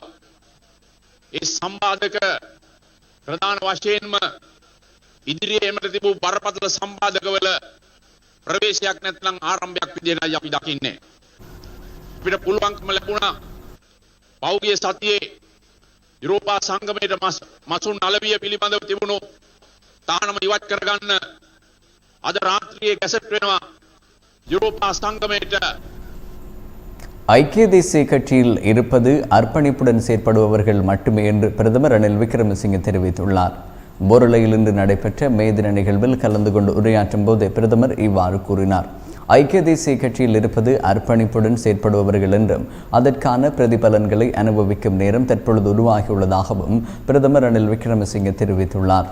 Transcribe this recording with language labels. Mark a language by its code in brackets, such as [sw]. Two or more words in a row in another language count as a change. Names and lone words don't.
[si] ඒ සම්පාදක ප්‍රධාන වශයෙන්ම ඉදිරියේ එමට තිබූ බරපතල සම්පාදකවල ප්‍රවේශයක් නැත්නම් ආරම්භයක් විදිහටයි අපි දකින්නේ. අපිට පුළුවන්කම ලැබුණා පෞගිය සතියේ යුරෝපා සංගමයට මසුන් අලවිය පිළිබඳව තිබුණු තානම ඉවත් කරගන්න අද රාත්‍රියේ ගැසට් වෙනවා யூரோப்பா සංගමයට. [ta] ஐக்கிய தேசிய கட்சியில் இருப்பது அர்ப்பணிப்புடன் செயற்படுபவர்கள் மட்டுமே என்று பிரதமர் ரணில் விக்ரமசிங்கே தெரிவித்துள்ளார். பொருளையில் இன்று நடைபெற்ற மே தின நிகழ்வில் கலந்து கொண்டு உரையாற்றும் போது பிரதமர் இவ்வாறு கூறினார். ஐக்கிய தேசிய கட்சியில் இருப்பது அர்ப்பணிப்புடன் செயற்படுபவர்கள் என்றும் அதற்கான பிரதிபலன்களை அனுபவிக்கும் நேரம் தற்பொழுது உருவாகியுள்ளதாகவும் பிரதமர் ரணில் விக்ரமசிங்கே தெரிவித்துள்ளார்.